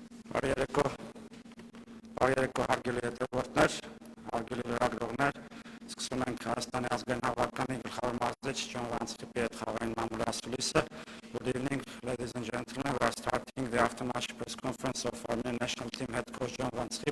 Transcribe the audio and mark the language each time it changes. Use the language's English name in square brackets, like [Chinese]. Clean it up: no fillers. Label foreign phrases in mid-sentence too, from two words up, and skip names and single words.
[Armenian] Բարերեկո հարգելի հետևորդներ, հարգելի լրագրողներ, սկսում ենք Հայաստանի ազգային հավաքականի գլխավոր մարզիչ Ջոն Վանցխիպի հետ խաղային մամուլի ասուլիսը. [English] Good evening, ladies and gentlemen. We are starting the after-match press conference of Armenian national team head coach Ջոն Վանցխիպ.